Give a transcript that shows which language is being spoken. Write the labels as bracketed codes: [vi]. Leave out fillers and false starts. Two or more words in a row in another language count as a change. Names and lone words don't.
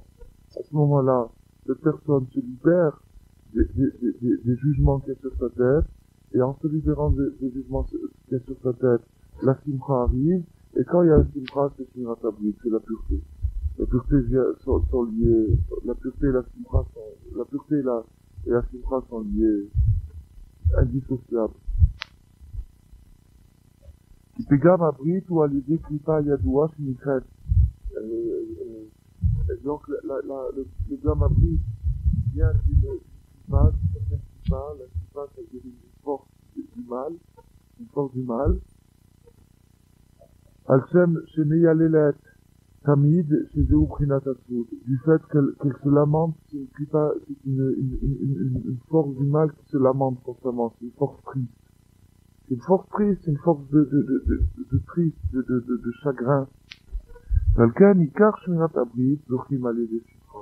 [fr] À ce moment-là, cette personne se libère des jugements qu'il y a sur sa tête, et en se libérant des jugements qu'il y a sur sa tête, la simcha arrive, et quand il y a la simcha, c'est [he] שמירת הברית, [fr] c'est la pureté. La pureté sont liées, la pureté et la simcha sont liées, indissociables. [he] וגם הברית הוא על ידי קליפה ידועה שנקראת [fr] donc le gamme abrite vient d'une clipa, la clipa ça veut dire une force du mal [he] על שם שמייללת תמיד שזהו בחינת עצמות, [fr] du fait qu'elle se lamente, c'est une clipa, c'est une force du mal qui se lamente constamment, c'est une force triste. C'est une force triste, c'est une force de triste, de chagrin. Dans lequel [he] עיקר שמירת הברית, זוכים לידי שמחה.